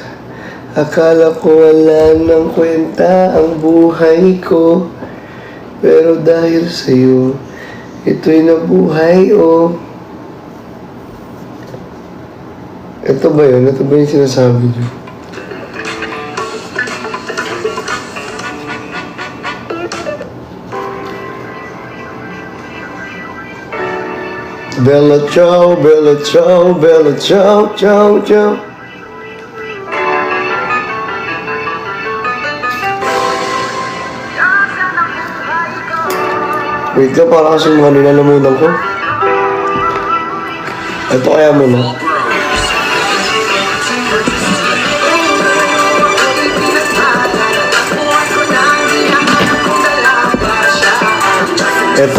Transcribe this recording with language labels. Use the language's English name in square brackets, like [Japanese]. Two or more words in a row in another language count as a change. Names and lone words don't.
[Filipino] Akala ko wala nang kwenta ang buhay ko. Pero dahil sa'yo, ito'y nabuhay, oh. Ito ba yun? Ito ba yung sinasabi niyo? [Italian] Bella ciao, bella ciao, bella ciao, ciao, ciao. [Filipino] Wait ka, para kasing mga nilalamunan ko. Ito kaya mo na. Ito.